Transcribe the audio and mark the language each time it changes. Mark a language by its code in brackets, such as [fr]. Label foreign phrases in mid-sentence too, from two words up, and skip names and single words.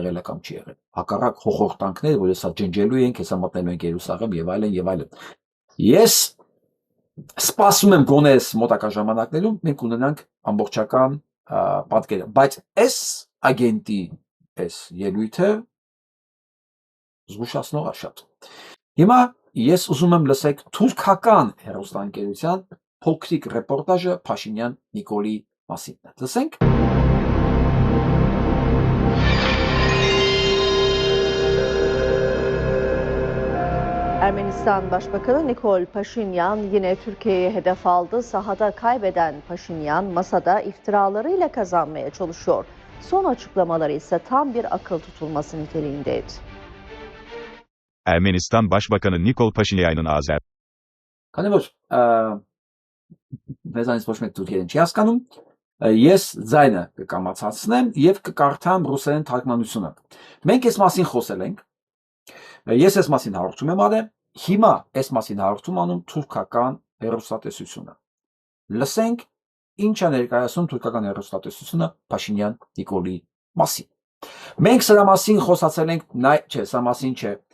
[hy] եղել է կամ չի եղել։ Հակառակ հոխորտանքներ, որ հեսա ջնջելու ենք, հեսա մտնելու ենք Երուսաղեմ եւ այլն եւ այլն։ Ես սպասում եմ գոնե այս մոտակա ժամանակներում մենք ունենանք ամբողջական պատկերը, բայց այս ագենտի այս ելույթը զգուշացնող է շատ։ Հիմա ես ուզում եմ լսեք թուրքական հեռուստաընկերության փոքրիկ ռեպորտաժը Փաշինյան Նիկոլի մասին։ Լսենք։ [tr] Ermenistan Başbakanı Nikol Paşinyan yine Türkiye'ye hedef aldı. Sahada kaybeden Paşinyan masada iftiralarıyla kazanmaya çalışıyor. Son açıklamaları ise tam bir akıl tutulması niteliğindeydi. Ermenistan Başbakanı Nikol Paşinyan'ın [hy] Քանի որ մեզանից ոչ մեկ Թուրքիան չի հասկանում, ես ձայնը կկամացացնեմ եւ կկարդամ ռուսերեն թարգմանությունը։ Մենք այս մասին խոսել ենք։ Ես այս մասին հաղորդում եմ արել, հիմա այս մասին հաղորդում անում թուրքական հեռուստատեսությունը։ Լսենք ինչ է ներկայացնում թուրքական հեռուստատեսությունը Փաշինյան Նիկոլի մասին։ Մենք սրա մասին խոսացել ենք, չէ, սա մասին չէ։